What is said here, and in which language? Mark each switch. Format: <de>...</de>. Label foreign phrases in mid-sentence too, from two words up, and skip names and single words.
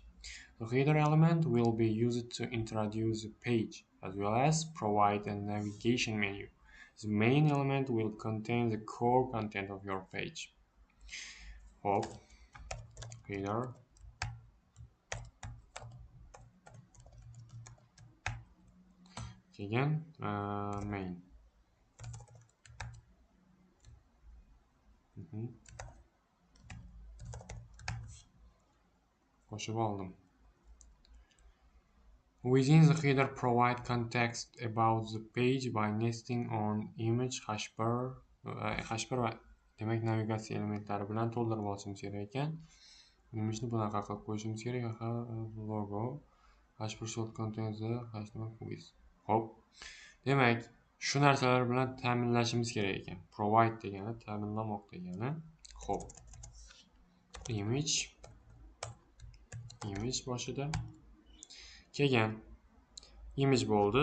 <en>The header element will be used to introduce the page, as well as provide a navigation menu. The main element will contain the core content of your page. Header, again, main.</en> <uz>Qo'shib oldim.</uz> <en>Within the header, provide context about the page by nesting on image hashbar</en> <uz>va demak navigatsiya elementlari bilan to'ldirib olishimiz kerak ekan.</uz> <en>Image'ni bunaqa qilib qo'yishimiz kerak. Logo hashbar short contains the HTML quiz.</en> <uz>Xo'p. Demak, shu narsalar bilan ta'minlashimiz kerak ekan. Provide degani ta'minlamoq degani. Xo'p. Image boshida keyin image bo'ldi.</uz>